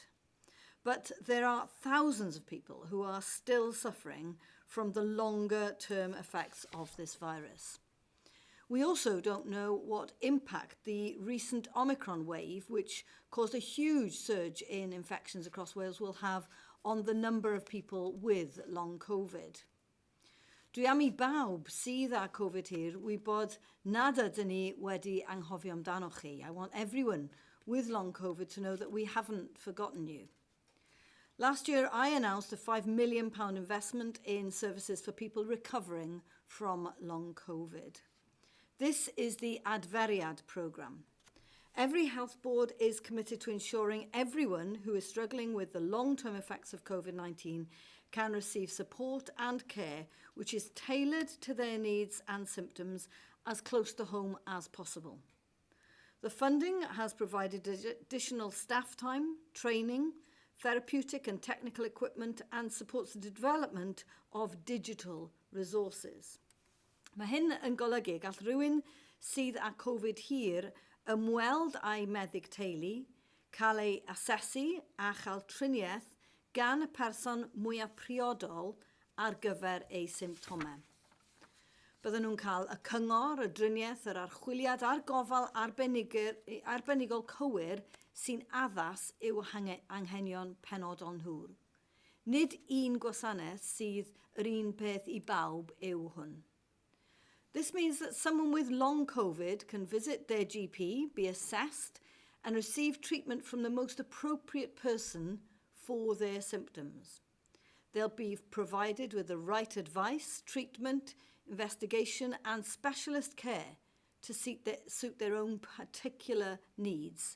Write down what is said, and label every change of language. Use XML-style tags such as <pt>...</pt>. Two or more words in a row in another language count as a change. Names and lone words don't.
<en>But there are thousands of people who are still suffering from the longer-term effects of this virus. We also don't know what impact the recent Omicron wave, which caused a huge surge in infections across Wales, will have on the number of people with long COVID.</en> <cy>Dwi am I bawb sydd â Covid hir wybod nad ydyn ni wedi anghofio amdano chi.</cy> <en>I want everyone with long Covid to know that we haven't forgotten you. Last year, I announced a £5 million investment in services for people recovering from long COVID. This is the Adferiad programme. Every health board is committed to ensuring everyone who is struggling with the long-term effects of COVID-19 can receive support and care which is tailored to their needs and symptoms as close to home as possible. The funding has provided additional staff time, training, therapeutic and technical equipment and supports the development of digital resources.</en> <cy>Mae hyn yn golygu gall rhywun sydd â Covid hir ymweld â'i meddyg teulu, cael ei asesu a chael triniaeth gan y person mwyaf priodol ar gyfer ei symptomau. Bydden nhw'n cael y cyngor, y driniaeth, yr archwiliad a'r gofal arbenigol cywir sy'n addas i'w anghenion penodol nhw. Nid un gwasanaeth sydd yr un peth I bawb yw hwn.</cy> <en>This means that someone with long COVID can visit their GP, be assessed, and receive treatment from the most appropriate person for their symptoms. They'll be provided with the right advice, treatment, investigation, and specialist care to suit their own particular needs.</en>